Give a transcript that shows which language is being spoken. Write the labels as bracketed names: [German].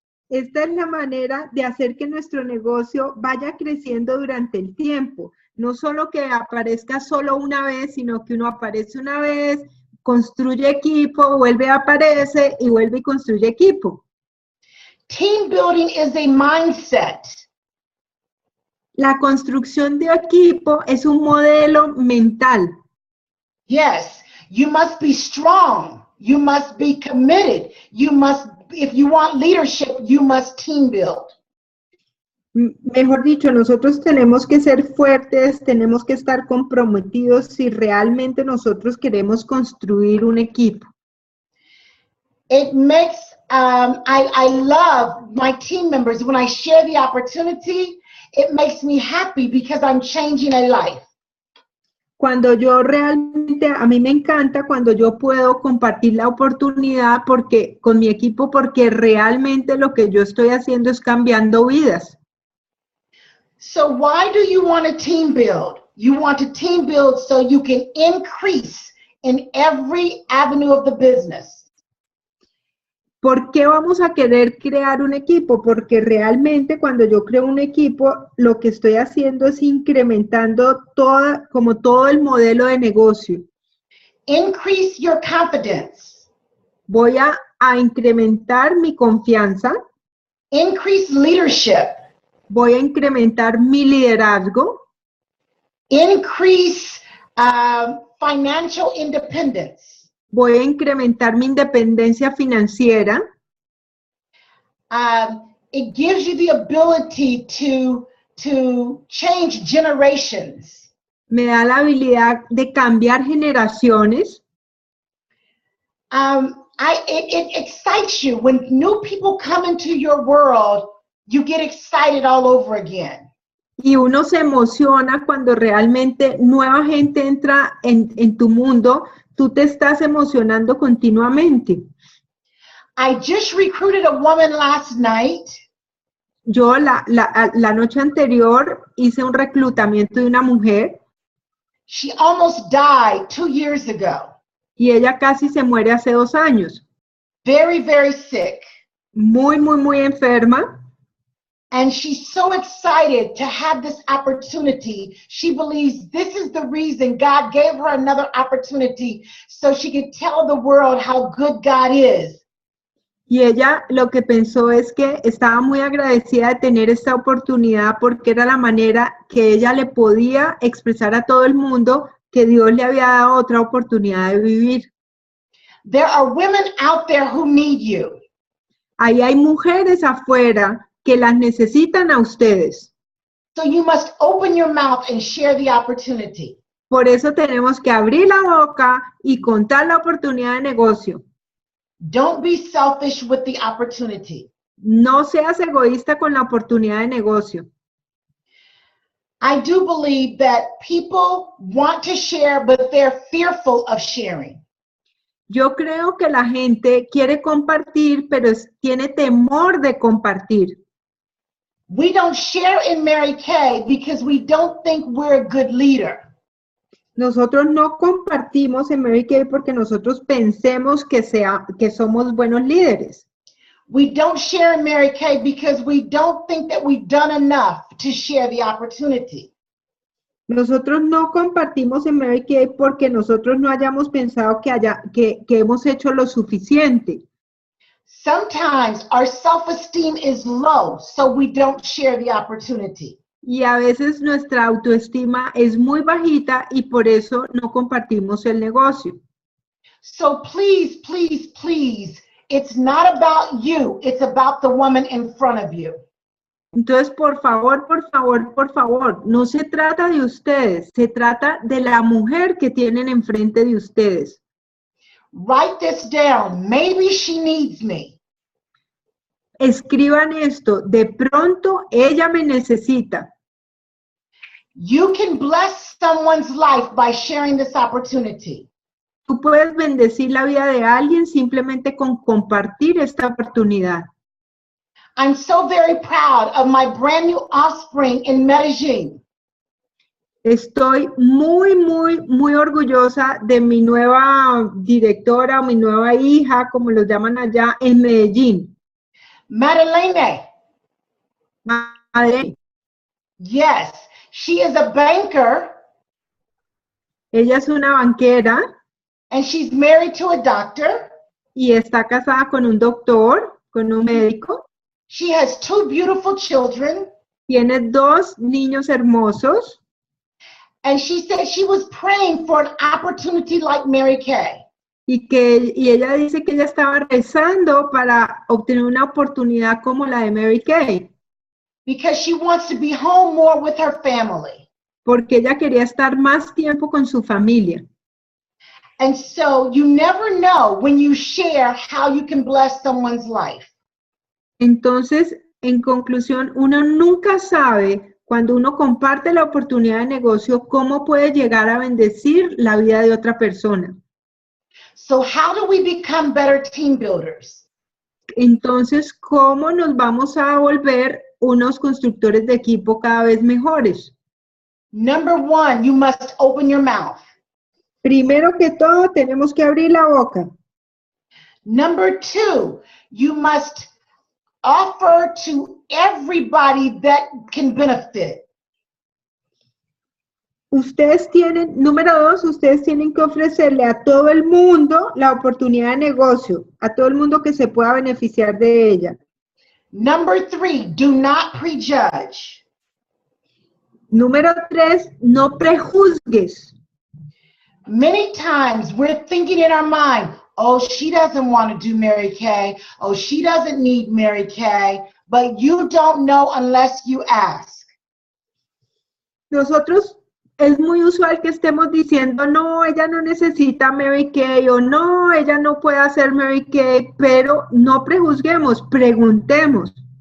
[Spanish] Esta es la manera de hacer que nuestro negocio vaya creciendo durante el tiempo. No solo que aparezca solo una vez, sino que uno aparece una vez, construye equipo, vuelve a aparecer y vuelve y construye equipo. [English] Team building is a mindset. [Spanish] La construcción de equipo es un modelo mental. [English] Yes, you must be strong. You must be committed. You must, if you want leadership, you must team build. [Spanish] Mejor dicho, nosotros tenemos que ser fuertes, tenemos que estar comprometidos si realmente nosotros queremos construir un equipo. [English] It makes, I love my team members. When I share the opportunity, it makes me happy because I'm changing a life. [Spanish] Cuando yo realmente, a mí me encanta cuando yo puedo compartir la oportunidad con mi equipo, porque realmente lo que yo estoy haciendo es cambiando vidas. [English] So why do you want to team build? You want to team build so you can increase in every avenue of the business. [Spanish] ¿Por qué vamos a querer crear un equipo? Porque realmente cuando yo creo un equipo, lo que estoy haciendo es incrementando todo el modelo de negocio. [English] Increase your confidence. [Spanish] Voy a incrementar mi confianza. [English] Increase leadership. [Spanish] Voy a incrementar mi liderazgo. [English] Increase financial independence. [Spanish] Voy a incrementar mi independencia financiera. [English] It gives you the ability to change generations. [Spanish] Me da la habilidad de cambiar generaciones. [English] It excites you when new people come into your world. You get excited all over again. [Spanish] Y uno se emociona cuando realmente nueva gente entra en tu mundo. Tú te estás emocionando continuamente. [English] I just recruited a woman last night. [Spanish] Yo la noche anterior hice un reclutamiento de una mujer [English] She almost died 2 years ago. [Spanish] y ella casi se muere hace 2 años. [English] Very, very sick. [Spanish] Muy, muy, muy enferma. [English] And she's so excited to have this opportunity. She believes this is the reason God gave her another opportunity so she could tell the world how good God is. [Spanish] Y ella lo que pensó es que estaba muy agradecida de tener esta oportunidad porque era la manera que ella le podía expresar a todo el mundo que Dios le había dado otra oportunidad de vivir. [English] There are women out there who need you. [Spanish] Ahí hay mujeres afuera que las necesitan a ustedes. [English] So you must open your mouth and share the opportunity. [Spanish] Por eso tenemos que abrir la boca y contar la oportunidad de negocio. [English] Don't be selfish with the opportunity. [Spanish] No seas egoísta con la oportunidad de negocio. [English] I do believe that people want to share, but they're fearful of sharing. [Spanish] Yo creo que la gente quiere compartir, pero tiene temor de compartir. [English] We don't share in Mary Kay because we don't think we're a good leader. [Spanish] Nosotros no compartimos en Mary Kay porque nosotros pensemos que somos buenos líderes. [English] We don't share in Mary Kay because we don't think that we've done enough to share the opportunity. [Spanish] Nosotros no compartimos en Mary Kay porque nosotros no hayamos pensado que hemos hecho lo suficiente. [English] Sometimes our self-esteem is low, so we don't share the opportunity. [Spanish] Y a veces nuestra autoestima es muy bajita y por eso no compartimos el negocio. [English] So please, please, please, it's not about you, it's about the woman in front of you. [Spanish] Entonces, por favor, por favor, por favor, no se trata de ustedes, se trata de la mujer que tienen enfrente de ustedes. [English] Write this down. Maybe she needs me. [Spanish] Escriban esto, de pronto ella me necesita. [English] You can bless someone's life by sharing this opportunity. [Spanish] Tú puedes bendecir la vida de alguien simplemente con compartir esta oportunidad. [English] I'm so very proud of my brand new offspring in Medellin. [Spanish] Estoy muy, muy, muy orgullosa de mi nueva directora o mi nueva hija, como los llaman allá, en Medellín. [English] Madeleine. [Spanish] Madre, [English] Yes, she is a banker [Spanish] ella es una banquera [English] and she's married to a doctor. [Spanish] y está casada con un doctor, con un médico. [English] She has 2 beautiful children. [Spanish] Tiene 2 niños hermosos. [English] And she said she was praying for an opportunity like Mary Kay. [Spanish] Y ella dice que ella estaba rezando para obtener una oportunidad como la de Mary Kay. [English] Because she wants to be home more with her family. [Spanish] Porque ella quería estar más tiempo con su familia. [English] And so you never know when you share how you can bless someone's life. [Spanish] Entonces, en conclusión, uno nunca sabe cuando uno comparte la oportunidad de negocio cómo puede llegar a bendecir la vida de otra persona. [English] So how do we become better team builders? [Spanish] Entonces, ¿cómo nos vamos a volver unos constructores de equipo cada vez mejores? [English] Number 1, you must open your mouth. [Spanish] Primero que todo, tenemos que abrir la boca. [English] Number 2, you must offer to everybody that can benefit. [Spanish] Número 2, ustedes tienen que ofrecerle a todo el mundo la oportunidad de negocio, a todo el mundo que se pueda beneficiar de ella. [English] Number 3, do not prejudge. [Spanish] Número 3, no prejuzgues. [English] Many times we're thinking in our mind, oh, she doesn't want to do Mary Kay. Oh, she doesn't need Mary Kay. But you don't know unless you ask. [Spanish] Nosotros es muy usual que estemos diciendo, no, ella no necesita Mary Kay o no, ella no puede hacer Mary Kay, pero no prejuzguemos, preguntemos.